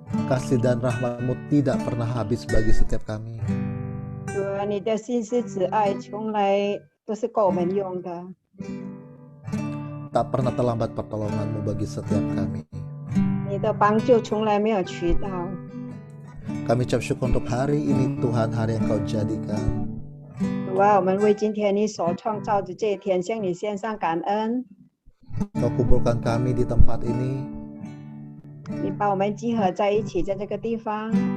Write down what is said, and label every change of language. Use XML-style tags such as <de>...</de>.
<id>Kasih dan rahmat-Mu tidak pernah habis bagi setiap kami.</id> <zh>主，你的心思慈爱从来都是够我们用的。</zh> <id>Tak pernah terlambat pertolongan-Mu bagi setiap kami.</id> <zh>你的帮助从来没有渠道。</zh> <id>Kami ucap syukur untuk hari ini Tuhan, hari yang Kau jadikan.</id> <zh>主啊，我们为今天你所创造的这一天向你献上感恩。</zh> <id>Kau kumpulkan kami di tempat ini.</id> <zh>你把我们集合在一起，在这个地方，</zh>